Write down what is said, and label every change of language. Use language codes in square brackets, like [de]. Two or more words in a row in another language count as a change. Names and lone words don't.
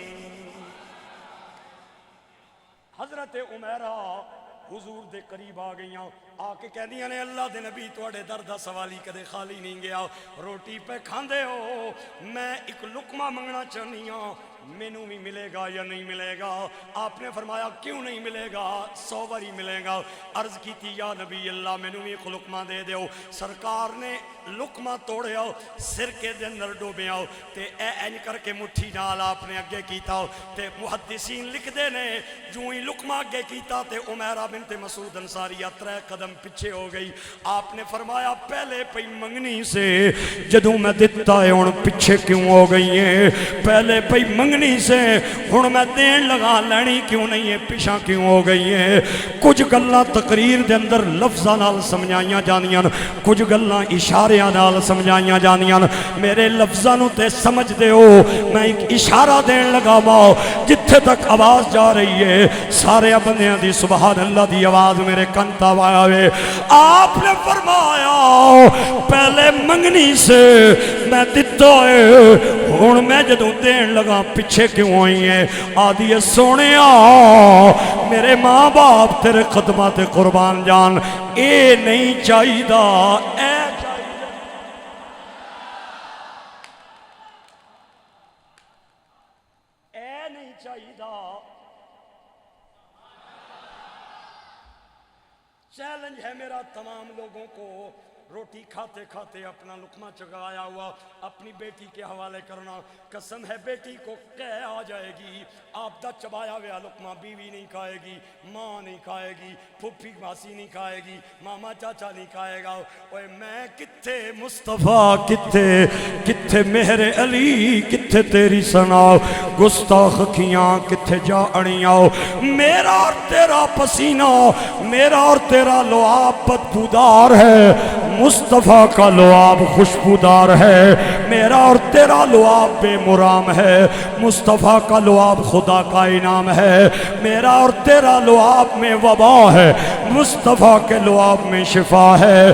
[pa] حضرت عمیرہ حضور دے قریب آ گئیاں، آ کے کہہ دیا نے اللہ دے نبی توڑے در دا سوالی کدے خالی نہیں گیا، روٹی پہ کھاندے ہو، میں ایک لقمہ منگنا چاہنی ہوں، مینوں بھی ملے گا یا نہیں ملے گا؟ آپ نے فرمایا کیوں نہیں ملے گا، 100 باری ملے گا۔ عرض کی تھی یا نبی اللہ مینوں بھی ایک لقمہ دے دیو۔ سرکار نے لقمہ توڑیا، سرکے دے اندر ڈوبیا تے این کر کے مٹھی نال آپ نے اگے کیتا تے محدثین لکھ دے نے جو ہی لقمہ اگے کیتا تے عمیرہ بنت مسعود انصاریہ 3 قدم پیچھے ہو گئی۔ آپ نے فرمایا پہلے پئی منگنی سے جدوں میں دتا ہے ہن پیچھے کیوں ہو گئی ہے؟ پہلے پئی منگنی سے ہن میں دین لگا لینی کیوں نہیں ہے، پیچھا کیوں ہو گئی ہے؟ کچھ گلاں تقریر دے اندر لفظاں نال سمجھائیاں جاندیاں، کچھ گلاں اشاریاں نال سمجھائیاں جاندیاں۔ میرے لفظاں نو تے سمجھ دے ہو، میں ایک اشارہ دین لگا وا، جتھے تک آواز جا رہی ہے سارے بندیاں دی سبحان اللہ دی آواز میرے کن تک آوے۔ آپ نے فرمایا پہلے منگنی سے میں دتا ہے، ہن میں جدوں دین لگا پیچھے کیوں ہوئی ہے؟ آدھی سونیا میرے ماں باپ تیرے قدماں تے قربان جان، اے نہیں چاہیے دا اے چاہیے، اے نہیں چاہیے دا۔ [ur] چیلنج ہے میرا تمام لوگوں کو، روٹی کھاتے کھاتے اپنا لقمہ چگایا ہوا اپنی بیٹی کے حوالے کرنا۔ قسم ہے بیٹی کو کہہ آ جائے گی آپ دا چبایا ہوا لقمہ بیوی نہیں کھائے گی، ماں نہیں کھائے گی، پھپھی ماسی نہیں کھائے گی، ماما چاچا نہیں کھائے گا۔ [pa] اوے میں کتھے مصطفیٰ، کتھے کتھے مہر علی، کتھے تیری ثنا، گستاخ کھیاں کتھے جا اڑیاں۔ [ur] میرا اور تیرا پسینہ، میرا اور تیرا لعاب بدبودار ہے، مصطفیٰ کا لعاب خوشبودار ہے۔ میرا اور تیرا لعاب بے مرام ہے، مصطفیٰ کا لعاب خدا کا انعام ہے۔ میرا اور تیرا لعاب میں وبا ہے، مصطفیٰ کے لعاب میں شفا ہے۔